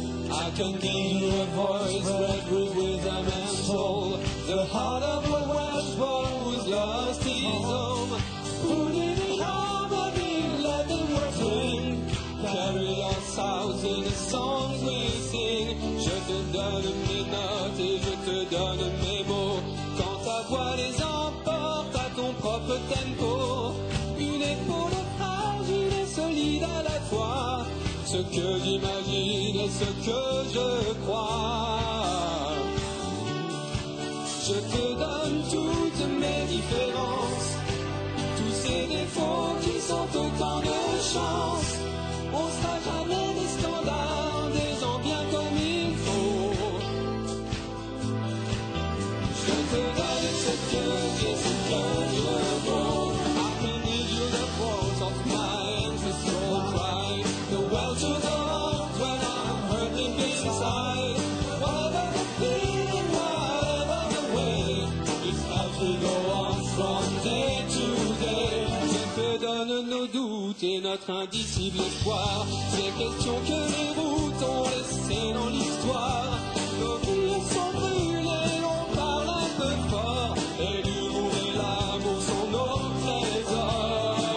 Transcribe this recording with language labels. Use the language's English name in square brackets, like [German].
[English] I can give you a voice red with wisdom and soul. The heart of a Welsh boy who's lost his home. Put it in harmony, let the words ring. Carry our sounds in the songs we sing. [French] Je te donne mes notes et je te donne mes mots. Quand ta voix les emporte à ton propre tempo. Une épaule fragile et solide à la fois. Ce que j'imagine et ce que je crois. Je te donne toutes mes différences, tous ces défauts qui sont autant de chances. On sera jamais des standards, des gens bien comme il faut. Je te donne ce que j'ai, ce que je vaux. [English] I can give you the quotes of my ancestral pride. The well to the heart when I'm hurting inside. Whatever the feeling, whatever the way, it's how we go on from day to day. [French] Je te donne nos doutes et notre indicible espoir. Ces questions que les routes ont laissées dans l'histoire. Nos vies sont brûlées, on parle un peu fort. Et l'humour et l'amour sont nos trésors.